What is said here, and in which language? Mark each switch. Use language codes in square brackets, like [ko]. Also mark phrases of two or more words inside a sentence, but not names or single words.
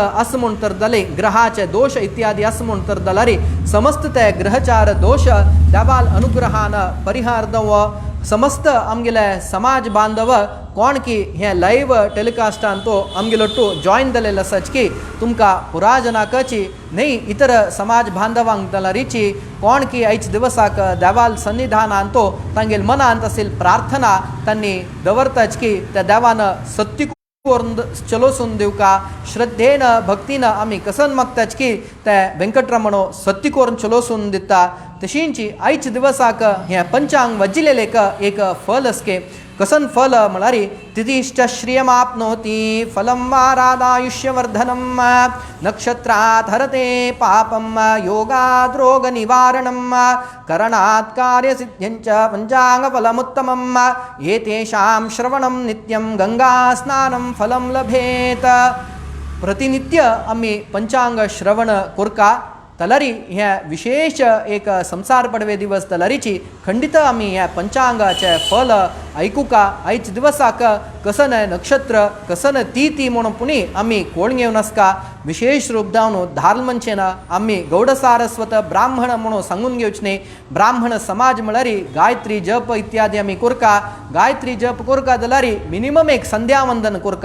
[kok] आस म्हण तर जाले ग्रहाचे दोष इत्यादी आस म्हण तर जाल्यार समस्त ते ग्रहचार दोष देवाल अनुग्रहान परिहार दव समस्त आमगेले समाज बांधव कोण की हे [en] live telecastan [kok] तो आमगेलो जॉईन जालेलो आसाच की तुमकां पुराजनाकाची न्ही इतर समाज बांधवांक जाल्यारीची कोण की आयज दिवसाक देवाल सन्निधानान तो तांगेल मनांत आशिल्ली प्रार्थना तांणी दवरताच की त्या देवान सत्य चलोसून दिवका श्रद्धेन भक्तीन आमी कसन मागताच की ते वेंकटरमणो सत्य करून चलोसून दिता तशींची आयज दिवसाक हे पंचांग वजिलेले एक फल असके कसन फल [sa] म्हळ्यार तिथिश्च श्रियमाप्नोति फलं वारादायुष्यवर्धनम नक्षत्रात् हरते पापम योगात् रोगनिवारणम करणात् कार्यसिद्ध्यञ्च पञ्चाङ्गफलमुत्तमम् एतेषां श्रवणं नित्यं गंगास्नानं फलं लभेत [kok] प्रतिनित्य आम्ही पंचांग श्रवण करका तलारी ह्या विशेष एक संसार पडवे दिवस तलारीची खंडित आम्ही ह्या पंचांगाचे फल ऐकुका आयज दिवसाक कसन नक्षत्र कसन ती म्हणून पुणी आम्ही कोण घेवन आसका विशेष रूप जावन धालमंचेन आम्ही गौड सारस्वत ब्राह्मण म्हणून सांगून घेवचने ब्राह्मण समाज म्हळ्यार गायत्री जप इत्यादी आम्ही करका गायत्री जप करका जाल्यार मिनिमम एक संध्यावंदन